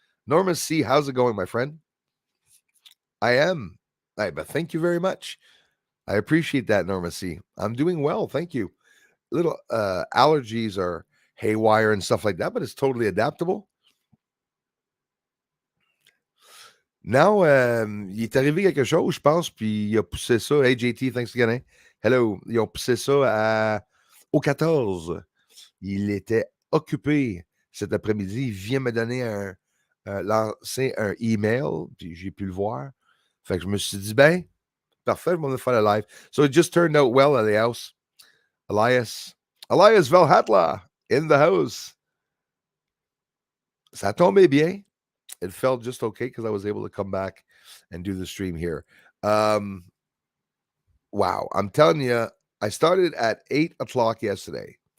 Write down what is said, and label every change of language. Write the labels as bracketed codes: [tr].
[en] Norma C, how's it going, my friend? I am. But thank you very much. I appreciate that, Norma C. I'm doing well, thank you. Little allergies are haywire and stuff like that, but it's totally adaptable. [fr] Now, il est arrivé quelque chose, je pense, puis il a poussé ça. [en] Hey, JT, thanks again. [fr] Hein? [en] Hello. [fr] Ils ont poussé ça au 14. Il était occupé cet après-midi. Il vient me donner lancer un email, puis j'ai pu le voir. Fait que je me suis dit, ben, parfait, je vais faire le live. [en] So it just turned out well at the house. Elias Valhatla in the house. [fr] Ça tombait bien. [en] It felt just okay because I was able to come back and do the stream here. Wow. I'm telling you, I started at 8 o'clock yesterday.